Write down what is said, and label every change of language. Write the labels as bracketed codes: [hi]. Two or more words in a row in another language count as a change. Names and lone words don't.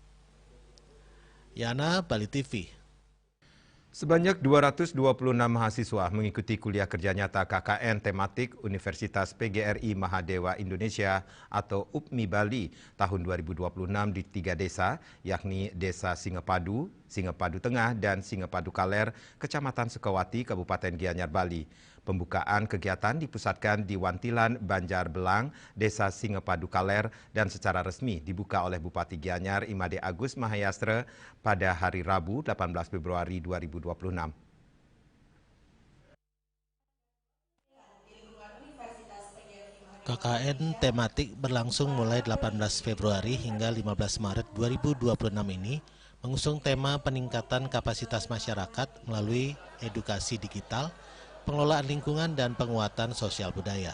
[id] Yana, Bali TV. Sebanyak 226 mahasiswa mengikuti kuliah kerja nyata KKN tematik Universitas PGRI Mahadewa Indonesia atau UPMI Bali tahun 2026 di 3 desa, yakni Desa Singepadu, Singepadu Tengah, dan Singepadu Kaler, Kecamatan Sukawati, Kabupaten Gianyar, Bali. Pembukaan kegiatan dipusatkan di Wantilan, Banjar Belang, Desa Singepadu Kaler, dan secara resmi dibuka oleh Bupati Gianyar Imade Agus Mahayastra pada hari Rabu 18 Februari 2026. KKN tematik berlangsung mulai 18 Februari hingga 15 Maret 2026 ini mengusung tema peningkatan kapasitas masyarakat melalui edukasi digital, pengelolaan lingkungan, dan penguatan sosial budaya.